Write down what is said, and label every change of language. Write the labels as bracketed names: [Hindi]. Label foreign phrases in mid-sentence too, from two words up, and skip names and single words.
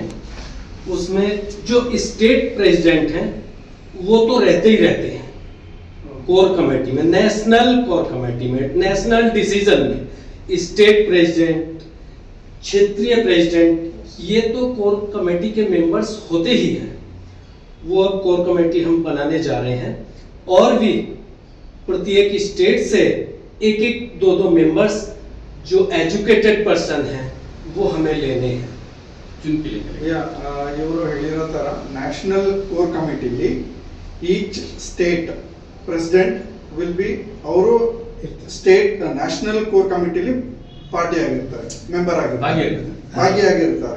[Hindi] उसमें जो [English] state president [Hindi] हैं वो तो रहते ही रहते हैं [English] core committee [Hindi] में, [English] national core committee [Hindi] में, [English] national decision [Hindi] में [English] state president, [Hindi] क्षेत्रीय प्रेसिडेंट, ये तो [English] core committee [Hindi] के मेंबर्स होते ही हैं। वो अब [English] core committee [Hindi] हम बनाने जा रहे हैं और भी प्रत्येक स्टेट से एक एक दो मेंबर्स जो [English] educated person [Hindi] हैं वो हमें लेने हैं। [Kannada] ಇವರು ಹೇಳಿರೋ ಥರ [English] national core committee-li each state president will be [Kannada] ಅವರು [English] state national core committee-li [Kannada] ಪಾರ್ಟಿ ಆಗಿರ್ತಾರೆ, ಮೆಂಬರ್ ಭಾಗಿಯಾಗಿರ್ತಾರೆ.